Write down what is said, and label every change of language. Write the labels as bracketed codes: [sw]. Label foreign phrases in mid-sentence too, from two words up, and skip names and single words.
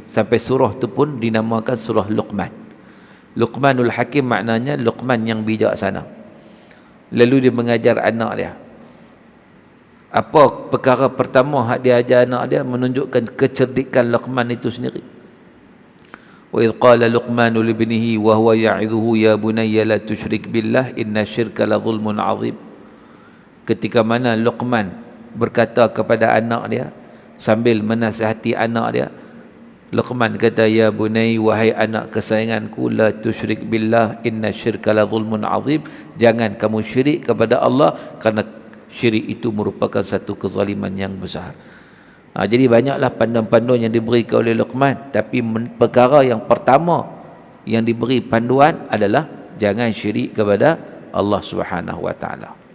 [ms] Sampai surah tu pun dinamakan surah Luqman. Luqmanul Hakim maknanya Luqman yang bijaksana. Lalu dia mengajar anak dia. Apa perkara pertama hak dia ajar anak dia? Menunjukkan kecerdikan Luqman itu sendiri. [ar] وإذ قال لقمان لابنه وهو يعظه يا بني لا تشرك بالله إن الشرك لظلم عظيم. [ms] Ketika mana Luqman berkata kepada anak dia sambil menasihati anak dia, Luqman kata, [ar] يا بني, [ms] wahai anak kesayanganku, [ar] لا تشرك بالله إن الشرك لظلم عظيم. [ms] Jangan kamu syirik kepada Allah, kerana syirik itu merupakan satu kezaliman yang besar. Jadi banyaklah panduan-panduan yang diberikan oleh Luqman, tapi perkara yang pertama yang diberi panduan adalah jangan syirik kepada Allah [ar] سبحانه وتعالى.